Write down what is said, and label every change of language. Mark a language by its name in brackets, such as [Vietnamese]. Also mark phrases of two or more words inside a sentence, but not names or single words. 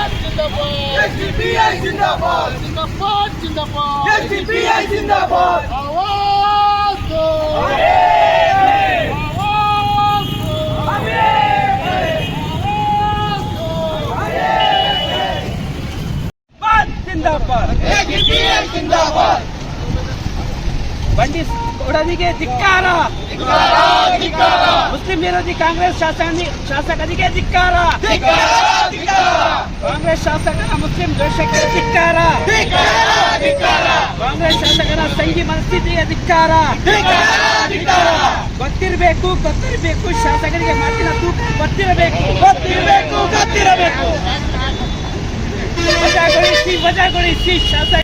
[Hindi] SDPI जिंदाबाद जिंदाबाद जिंदाबाद SDPI जिंदाबाद आवाज दो आवाज दो जिंदाबाद SDPI जिंदाबाद [Kannada] ಬಂಡಿ ಕೊಡದಿಗೆ ಧಿಕ್ಕಾರ ಮುಸ್ಲಿಂ ವಿರೋಧಿ ಕಾಂಗ್ರೆಸ್ ಶಾಸಕರಿಗೆ ಧಿಕ್ಕಾರ ಕಾಂಗ್ರೆಸ್ ಶಾಸಕರ ಮುಸ್ಲಿಂ ದ್ವೇಷಕ್ಕೆ ಧಿಕ್ಕಾರ ಕಾಂಗ್ರೆಸ್ ಶಾಸಕರ ಸಂಘಿ ಮನಸ್ಥಿತಿಗೆ ಧಿಕ್ಕಾರ ಗೊತ್ತಿರಬೇಕು ಶಾಸಕರಿಗೆ ಮಾತಿನ ತೂಕ ಗೊತ್ತಿರಬೇಕು ವಜಾಗೊಳಿಸಿ ಶಾಸಕ